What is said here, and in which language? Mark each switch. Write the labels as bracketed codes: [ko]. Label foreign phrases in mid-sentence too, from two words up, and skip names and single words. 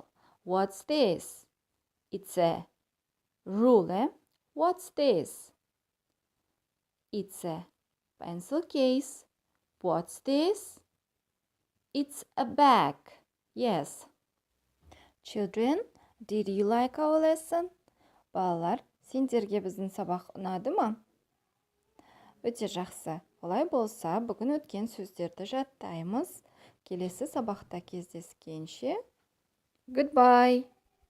[en] What's this? It's a ruler. What's this? It's a pencil case. What's this? It's a bag. Yes. Children, did you like our lesson? [kk] Балалар, сендерге біздің сабақ ұнады ма? Өте жақсы. Олай болса, бүгін өткен сөздерді жаттаймыз. Келесі сабақта кездескенше. [en] Goodbye.